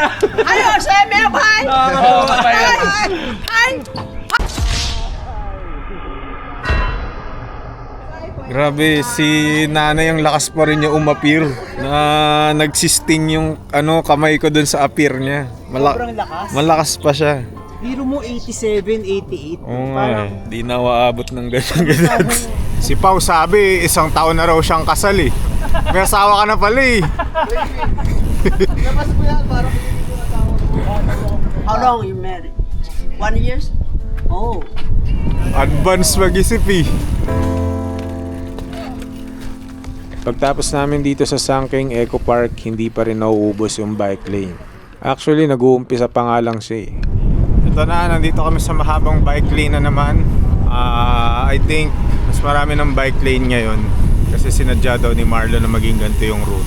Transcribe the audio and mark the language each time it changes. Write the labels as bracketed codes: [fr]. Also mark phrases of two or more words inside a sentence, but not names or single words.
[zh] 还有谁没有拍？拍。 [tl] Grabe, si nanay ang lakas pa rin niya umapir. Na nagsisting yung kamay ko dun sa apir niya. Sobrang lakas. Malakas pa siya. Biro mo 87, 88. Oo nga eh. Di na waabot ng ganyan. Si Pao sabi, 1 taon na raw siyang kasal eh. May asawa ka na pala eh. [en] How long you married? 1 year? Oh. [tl] Advance mag-isip eh. Pagtapos namin dito sa Sangking Eco Park, hindi pa rin nauubos yung bike lane. Actually, nag-uumpisa pa nga lang siya eh. Ito na, nandito kami sa mahabang bike lane na naman. [en] I think [tl] mas marami ng bike lane ngayon kasi sinadya daw ni Marlon na maging ganito yung ruta.